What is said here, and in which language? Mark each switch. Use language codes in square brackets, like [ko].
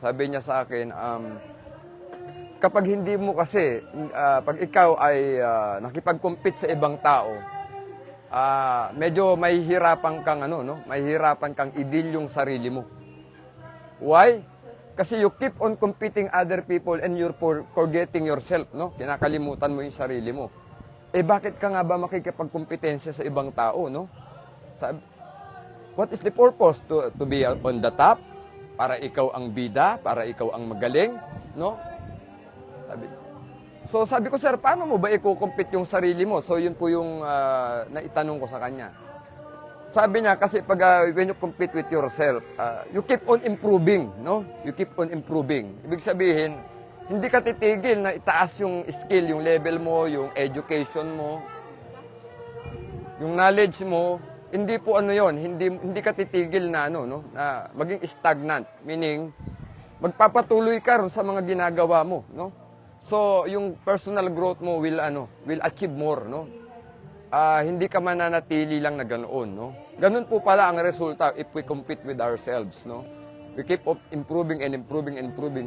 [tl] Sabi niya sa akin, kapag hindi mo kasi, pag ikaw ay nakipag-compete sa ibang tao, medyo mahihirapan kang mahihirapan kang i-deal yung sarili mo. [en] Why? Kasi you keep on competing other people and you're forgetting yourself, no? [tl] Kinakalimutan mo yung sarili mo. Bakit ka nga ba makikipagkompetensya sa ibang tao, no? [en] What is the purpose? To be on the top? [tl] Para ikaw ang bida? Para ikaw ang magaling? No? Sabi ko, sir, paano mo ba i-compete yung sarili mo? So, yun po yung naitanong ko sa kanya. Sabi niya, kasi pag [en] when you compete with yourself, you keep on improving, no? You keep on improving. [tl] Ibig sabihin, hindi ka titigil na itaas yung skill, yung level mo, yung education mo, yung knowledge mo. Hindi po yon, hindi ka titigil na na maging stagnant, meaning magpapatuloy ka sa mga ginagawa mo, no? [en] So, yung personal growth mo will achieve more, no? [tl] Hindi ka mananatili lang na ganoon, no? Ganun po pala ang resulta [en] if we compete with ourselves, [tl] no? [en] We keep improving and improving and improving.